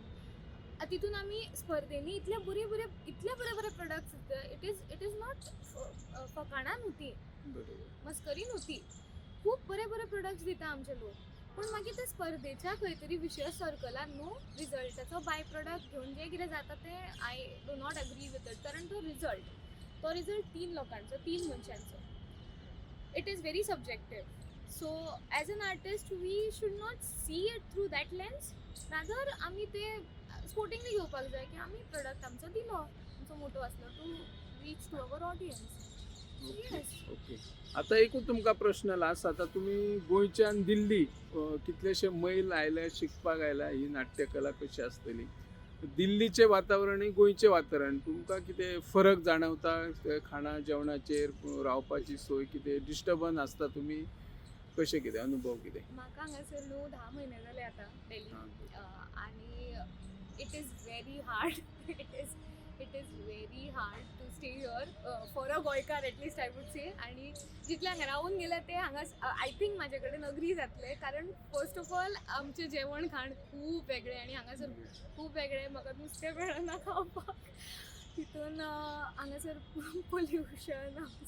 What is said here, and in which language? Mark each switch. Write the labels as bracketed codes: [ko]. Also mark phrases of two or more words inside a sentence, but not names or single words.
[kok] तितून आमी स्पर्धेनी इतले बरे प्रोडक्ट्स दिता. [en] It is not [kok] फकाणां न्हू ती, मस्करी न्हू ती. खूब बरे प्रोडक्ट्स दिता आमचे लोक. पूण मागीर त्या स्पर्धेच्या खंय तरी विशय सर्कलान न्हू रिजल्टाचो बाय प्रोडक्ट घेवन जें कितें जाता तें [en] I do not agree with it. [kok] कारण तो रिजल्ट 3 लोकांचो, 3 मनशांचो. [en] It is very subjective. So as an artist we should not see it through that lens. [kok] रादर आमी ते स्पोर्टिंगली घेवपाक जाय की आमी प्रोडक्ट आमचो दिलो, आमचो मोटो आसलो [en] to reach to our audience. [kok] येस. ओके. आता एकूच तुमका प्रश्न लास्ट, आता तुम्ही गोंयच्यान दिल्ली कितलेशे मैल आयले शिकपाक आयला, ही नाट्यकला कशी आसतली, दिल्लीचे वातावरण आणि गोंयचे वातावरण तुमकां कितें फरक जाणवता, ते खाणा जेवणाचेर रावपाची सोय कितें डिस्टर्बन्स आसता, तुम्ही कशें कितें अनुभव कितें? म्हाका हांगासर न्हू 10 म्हयने जाले आतां डेली, आणि [en] It is very hard. It is very hard to stay here for a गोंयकार At least I would say. [kok] आणि जितले हांगा रावून गेले ते हांगा [en] I think [kok] म्हाजे कडेन अग्री जातले, कारण [en] first of all [kok] आमचें जेवण खाण खूब वेगळें आणि हांगासर खूब वेगळें. म्हाका नुस्तें मेळना खावपाक, तितून हांगासर पोल्युशन.